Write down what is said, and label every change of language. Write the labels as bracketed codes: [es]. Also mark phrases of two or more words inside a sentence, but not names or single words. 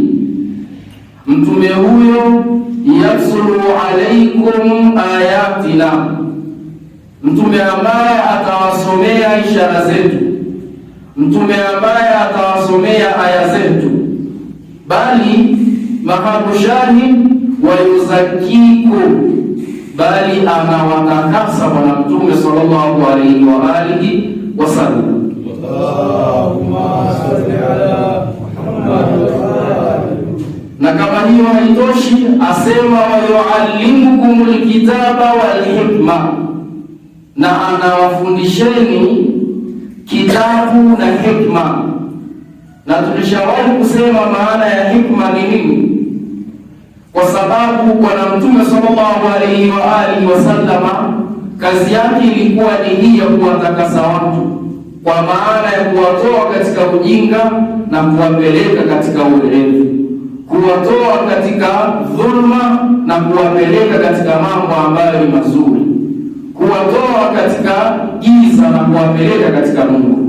[sw] Mtume huyo [ar] يتلو عليكم آياتنا, [sw] mtume ambaye atawasomea ishara zetu, mtume ambaye atawasomea aya zetu, bali mahabu shahid [ar] ويزكيكم, [sw] bali [ar] عليه وآله وسلم. اللهم صل على محمد. [sw] Na kama hiyo haitoshi, asema [ar] ويعلمكم الكتاب والحكمة, [sw] na anawafundisheni kitabu na hikma. Na tulishawahi kusema maana ya hikma ni nini, kwa sababu Bwana Mtume [ar] صلى الله عليه وآله وسلم [sw] kazi yake ilikuwa ni hii ya kuwatakasa watu, kwa maana ya kuwatoa katika ujinga na kuwapeleka katika uelevu, kuwatoa katika dhulma na kuwapeleka katika mambo ambayo ni mazuri, kuwatoa katika giza na kuwapeleka katika nuru.